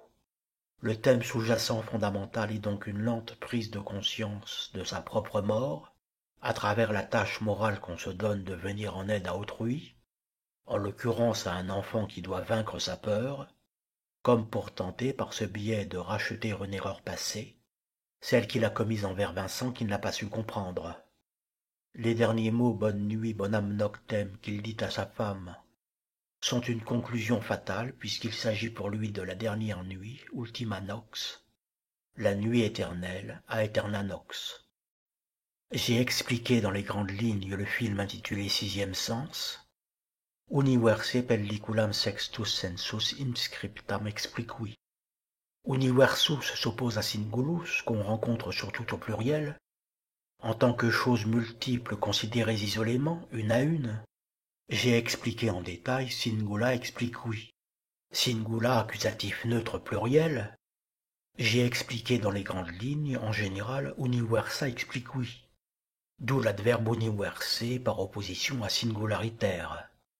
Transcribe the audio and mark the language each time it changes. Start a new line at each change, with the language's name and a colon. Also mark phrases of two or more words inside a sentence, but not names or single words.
French: Le thème sous-jacent fondamental est donc une lente prise de conscience de sa propre mort, à travers la tâche morale qu'on se donne de venir en aide à autrui, en l'occurrence à un enfant qui doit vaincre sa peur, comme pour tenter par ce biais de racheter une erreur passée, celle qu'il a commise envers Vincent qu'il n'a pas su comprendre. Les derniers mots « bonne nuit,
Latin: bonam noctem
French: » qu'il dit à sa femme sont une conclusion fatale puisqu'il s'agit pour lui de la dernière nuit,
Latin: ultima nox,
French: la nuit éternelle,
Latin: aeterna nox.
French: J'ai expliqué dans les grandes lignes le film intitulé Sixième Sens,
Latin: Universe pelliculam sextus sensus inscriptam expliqui.
French: Universus s'oppose à singulus, qu'on rencontre surtout au pluriel, en tant que choses multiples considérées isolément, une à une. J'ai expliqué en détail
Latin: singula expliqui.
French: Singula accusatif neutre pluriel. J'ai expliqué dans les grandes lignes, en général,
Latin: universa expliqui,
French: d'où l'adverbe universe par opposition à singularitaire.